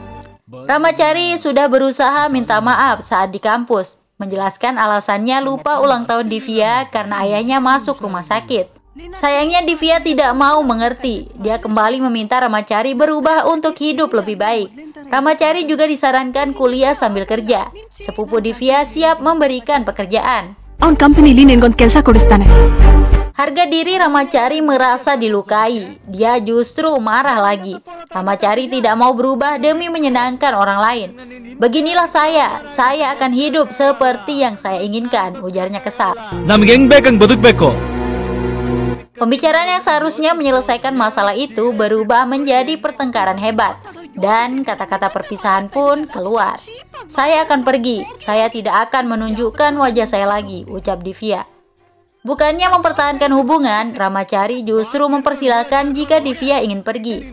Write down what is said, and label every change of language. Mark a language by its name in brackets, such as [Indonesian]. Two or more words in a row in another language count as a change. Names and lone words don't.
[Indonesian] Ramacari sudah berusaha minta maaf saat di kampus, menjelaskan alasannya lupa ulang tahun Divya karena ayahnya masuk rumah sakit. Sayangnya Divya tidak mau mengerti. Dia kembali meminta Ramacari berubah untuk hidup lebih baik. Ramacari juga disarankan kuliah sambil kerja. Sepupu Divya siap memberikan pekerjaan. [Kannada] ಅವನ ಕಂಪನಿಲಿ ನಿನಗೊಂದು ಕೆಲಸ ಕೊಡಿಸ್ತಾನೆ. [Indonesian] Harga diri Ramacari merasa dilukai. Dia justru marah lagi. Ramacari tidak mau berubah demi menyenangkan orang lain. Beginilah saya akan hidup seperti yang saya inginkan, ujarnya kesal. [Kannada] ನಮ್ಗೆ ಹೆಂಗ್ ಬೇಕಂಗ್ ಬದುಕಬೇಕು. [Indonesian] Pembicaraan yang seharusnya menyelesaikan masalah itu berubah menjadi pertengkaran hebat. Dan kata-kata perpisahan pun keluar. Saya akan pergi, saya tidak akan menunjukkan wajah saya lagi, ucap Divya. Bukannya mempertahankan hubungan, Ramacari justru mempersilahkan jika Divya ingin pergi.